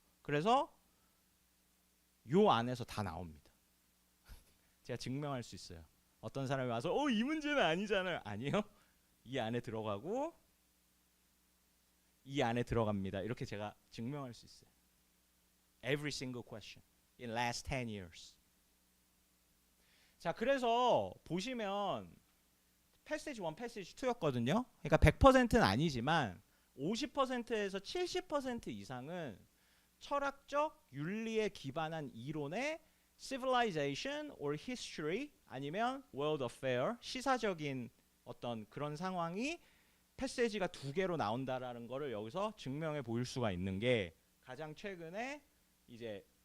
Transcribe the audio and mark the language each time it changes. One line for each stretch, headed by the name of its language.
Korean: 그래서 요 안에서 다 나옵니다. 제가 증명할 수 있어요. 어떤 사람이 와서 이 문제는 아니잖아요. 아니요. 이 안에 들어가고 이 안에 들어갑니다. 이렇게 제가 증명할 수 있어요.
English: Every single question in last 10 years.
Korean: 자, 그래서 보시면 패시지 1, 패시지 2였거든요. 그러니까 100%는 아니지만 50%에서 70% 이상은 철학적 윤리에 기반한 이론의
English: civilization or history
Korean: 아니면 world affair 시사적인 어떤 그런 상황이 패시지가 2개로 나온다라는 거를 여기서 증명해 보일 수가 있는 게 가장 최근에 이제